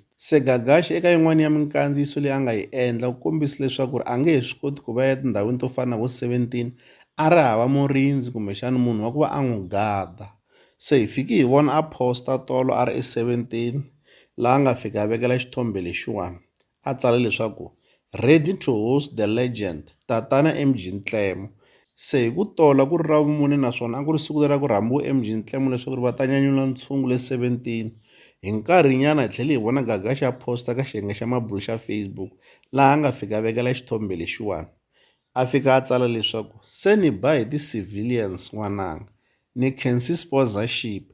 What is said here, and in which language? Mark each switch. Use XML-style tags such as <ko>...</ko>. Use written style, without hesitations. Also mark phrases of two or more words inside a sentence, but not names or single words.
<ts>Se Gagash eka yin'wana ya minkandziyiso leyi a nga yi endla ku kombisa leswaku a nge he swi koti ku va ya tindhawini to fana na vo 17 a ri hava murinzi kumbexana munhu wa ku va a n'wi gada. Se hi fiki hi vona a posta tolo a ri e17 laha a nga fika a vekela xithombe lexiwani a tsala leswaku</ts> <en>ready to host the legend</en> <ts>tatana MG Ntlemo. Se hi ku tola ku ri ra vumune naswona a ku ri siku leri ku rhambiwa MG Ntlemo leswaku va ta nyanyula ntshungu le 17 hi nkarhinyana hi tlhela hi vona Gagash a posta ka xiyenge xa mabulu xa Facebook laha a nga fika a vekela xithombe lexiwani a fika a tsala leswaku se ni ba hi ti-civilians n'wananga ni khensi sponsorship.</ts>